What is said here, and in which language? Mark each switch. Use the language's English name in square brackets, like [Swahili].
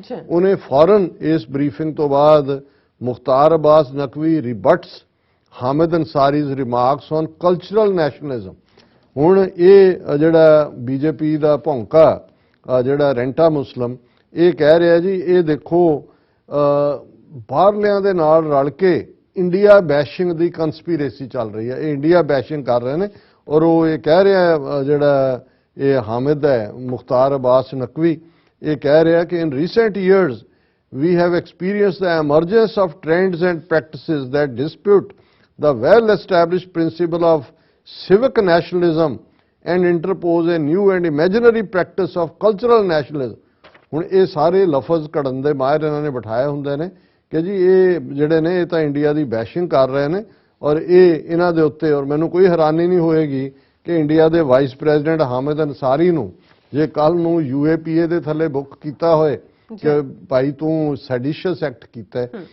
[Punjabi] ਉਹਨੇ ਫੌਰਨ ਇਸ ਬਰੀਫਿੰਗ ਤੋਂ ਬਾਅਦ ਮੁਖਤਾਰ Abbas Naqvi [English] Rebuts Hamid Ansari's remarks on cultural nationalism. [Punjabi] ਹੁਣ ਇਹ ਜਿਹੜਾ ਬੀਜੇਪੀ ਦਾ ਭੌਂਕਾ ਜਿਹੜਾ ਰੈਂਟਾ ਮੁਸਲਮ, ਇਹ ਕਹਿ ਰਿਹਾ ਜੀ ਇਹ ਦੇਖੋ ਬਾਹਰਲਿਆਂ ਦੇ ਨਾਲ ਰਲ ਕੇ ਇੰਡੀਆ ਬੈਸ਼ਿੰਗ ਦੀ ਕੰਸਪੀਰੇਸੀ ਚੱਲ ਰਹੀ ਹੈ, ਇਹ ਇੰਡੀਆ ਬੈਸ਼ਿੰਗ ਕਰ ਰਹੇ ਨੇ। ਔਰ ਉਹ ਇਹ ਕਹਿ ਰਿਹਾ ਜਿਹੜਾ ਇਹ ਹਾਮਿਦ ਹੈ ਮੁਖਤਾਰ ਅਬਾਸ ਨਕਵੀ, ਇਹ ਕਹਿ ਰਿਹਾ ਕਿ [English] In recent years we have experienced the emergence of trends and practices that dispute the well-established principle of civic nationalism and interpose a new and imaginary practice of cultural nationalism। [Punjabi] ਹੁਣ ਇਹ ਸਾਰੇ ਲਫ਼ਜ਼ ਘੜਨ ਦੇ ਮਾਹਿਰ ਇਹਨਾਂ ਨੇ ਬਿਠਾਏ ਹੁੰਦੇ ਨੇ ਕਿ ਜੀ ਇਹ ਜਿਹੜੇ ਨੇ ਇਹ ਤਾਂ ਇੰਡੀਆ ਦੀ ਬੈਸ਼ਿੰਗ ਕਰ ਰਹੇ ਨੇ ਔਰ ਇਹ ਇਹਨਾਂ ਦੇ ਉੱਤੇ। ਔਰ ਮੈਨੂੰ ਕੋਈ ਹੈਰਾਨੀ ਨਹੀਂ ਹੋਏਗੀ ਕਿ ਇੰਡੀਆ ਦੇ ਵਾਈਸ ਪ੍ਰੈਜ਼ੀਡੈਂਟ ਹਾਮਿਦ ਅੰਸਾਰੀ ਨੂੰ ਜੇ ਕੱਲ ਨੂੰ UAPA ਦੇ ਥੱਲੇ ਬੁੱਕ ਕੀਤਾ ਹੋਏ ਕਿ ਭਾਈ ਤੂੰ ਸੈਡੀਸ਼ੀਅਸ ਐਕਟ ਕੀਤਾ ਹੈ।